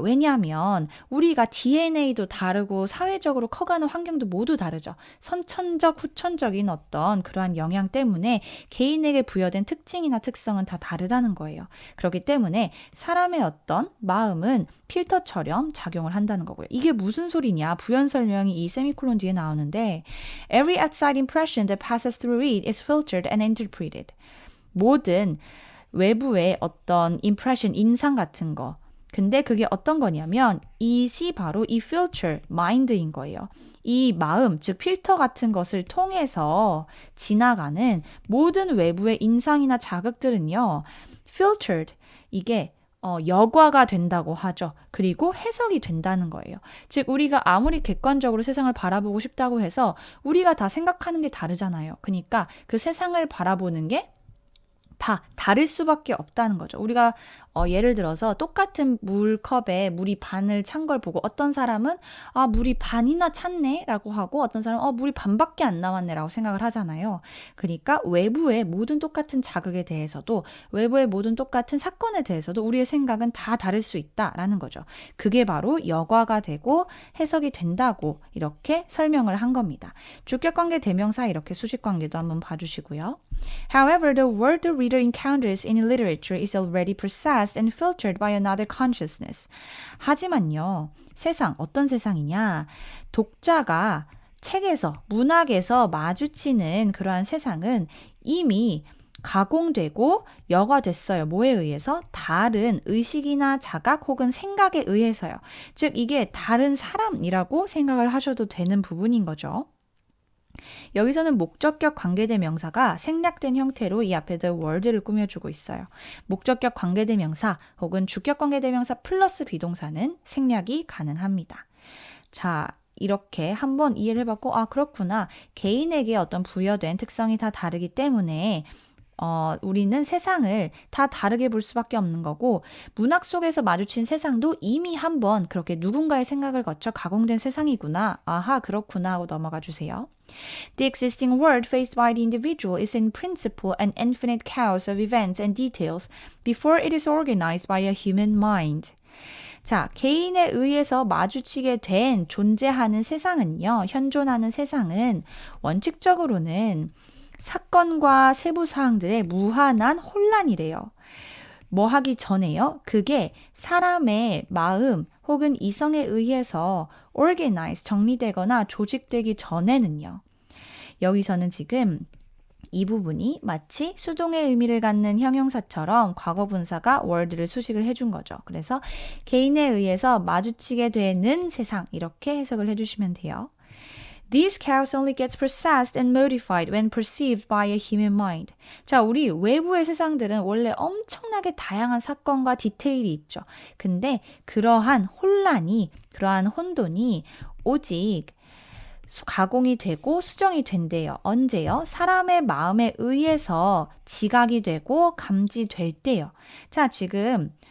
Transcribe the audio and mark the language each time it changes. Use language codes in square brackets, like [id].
[ko] 왜냐하면 우리가 DNA도 다르고 사회적으로 커가는 환경도 모두 다르죠. 선천적, 후천적인 어떤 그러한 영향 때문에 개인에게 부여된 특징이나 특성은 다 다르다는 거예요. 그렇기 때문에 사람의 어떤 마음은 필터처럼 작용을 한다는 거고요. 이게 무슨 소리냐? 부연 설명이 이 세미콜론 뒤에 나오는데 [en] Every outside impression that passes through it is filtered and interpreted. [ko] 모든 외부의 어떤 impression, 인상 같은 거. 근데 그게 어떤 거냐면 이시 바로 이 filter, mind인 거예요. 이 마음, 즉 필터 같은 것을 통해서 지나가는 모든 외부의 인상이나 자극들은요. filtered, 이게 여과가 된다고 하죠. 그리고 해석이 된다는 거예요. 즉 우리가 아무리 객관적으로 세상을 바라보고 싶다고 해서 우리가 다 생각하는 게 다르잖아요. 그러니까 그 세상을 바라보는 게 다 다를 수밖에 없다는 거죠. 우리가 예를 들어서 똑같은 물컵에 물이 반을 찬 걸 보고 어떤 사람은 물이 반이나 찼네 라고 하고 어떤 사람은 물이 반밖에 안 남았네 라고 생각을 하잖아요. 그러니까 외부의 모든 똑같은 자극에 대해서도 외부의 모든 똑같은 사건에 대해서도 우리의 생각은 다 다를 수 있다라는 거죠. 그게 바로 여과가 되고 해석이 된다고 이렇게 설명을 한 겁니다. 주격관계 대명사 이렇게 수식관계도 한번 봐주시고요. [en] However, the word the reader encounters in literature is already processed and filtered by another consciousness. [ko] 하지만요, 세상, 어떤 세상이냐? 독자가 책에서, 문학에서 마주치는 그러한 세상은 이미 가공되고 여과됐어요. 뭐에 의해서? 다른 의식이나 자각 혹은 생각에 의해서요. 즉, 이게 다른 사람이라고 생각을 하셔도 되는 부분인 거죠. 여기서는 목적격 관계대명사가 생략된 형태로 이 앞에 the world를 꾸며주고 있어요. 목적격 관계대명사 혹은 주격 관계대명사 플러스 비동사는 생략이 가능합니다. 자, 이렇게 한번 이해를 해봤고 그렇구나. 개인에게 어떤 부여된 특성이 다 다르기 때문에 우리는 세상을 다 다르게 볼 수밖에 없는 거고 문학 속에서 마주친 세상도 이미 한번 그렇게 누군가의 생각을 거쳐 가공된 세상이구나. 아하, 그렇구나 하고 넘어가 주세요. [en] The existing world faced by the individual is in principle an infinite chaos of events and details before it is organized by a human mind. [ko] 자, 개인에 의해서 마주치게 된 존재하는 세상은요. 현존하는 세상은 원칙적으로는 사건과 세부 사항들의 무한한 혼란이래요. 뭐 하기 전에요? 그게 사람의 마음 혹은 이성에 의해서 organize, 정리되거나 조직되기 전에는요. 여기서는 지금 이 부분이 마치 수동의 의미를 갖는 형용사처럼 과거분사가 word를 수식을 해준 거죠. 그래서 개인에 의해서 마주치게 되는 세상 이렇게 해석을 해주시면 돼요. [en] This chaos only gets processed and modified when perceived by a human mind. [ko] 자, 우리 외부의 세상들은 원래 엄청나게 다양한 사건과 디테일이 있죠. 근데 그러한 혼란이, 그러한 혼돈이 오직 가공이 되고 수정이 된대요. 언제요? 사람의 마음에 의해서 지각이 되고 감지될 때요. 자, 지금